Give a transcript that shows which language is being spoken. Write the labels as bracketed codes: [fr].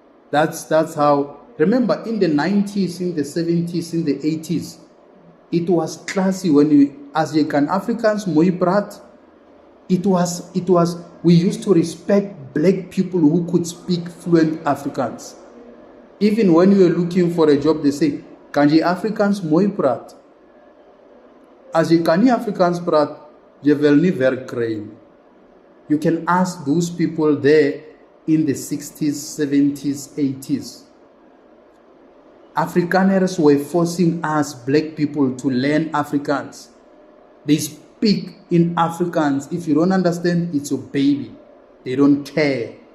[en] That's how. Remember, in the 90s, in the 70s, in the 80s, it was classy when you, as you can [af] Afrikaans mooi praat. [en] It was. We used to respect black people who could speak fluent Afrikaans. Even when you were looking for a job, they say, [af] "Kan jy Afrikaans mooi praat?" As jy kan nie Afrikaans praat, jy wil nie werk kry nie. [en] You can ask those people there in the 60s, 70s, 80s. Afrikaners were forcing us, black people, to learn Afrikaans. They speak in Afrikaans. If you don't understand, it's your baby. They don't care.